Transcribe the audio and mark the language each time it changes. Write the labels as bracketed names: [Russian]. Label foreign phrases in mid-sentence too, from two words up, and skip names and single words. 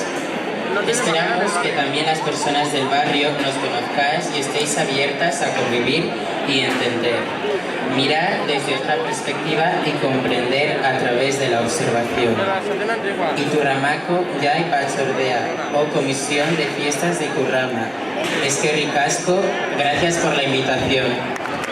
[Spanish] Esperamos que también las personas del barrio nos conozcáis y estéis abiertas a convivir y entender, mirar desde otra perspectiva y comprender a través de la observación. [Basque] Iturramako Jai Batzordea [Spanish] o Comisión de Fiestas de Currama. [Basque] Eskerrik asko, [Spanish] gracias por la invitación.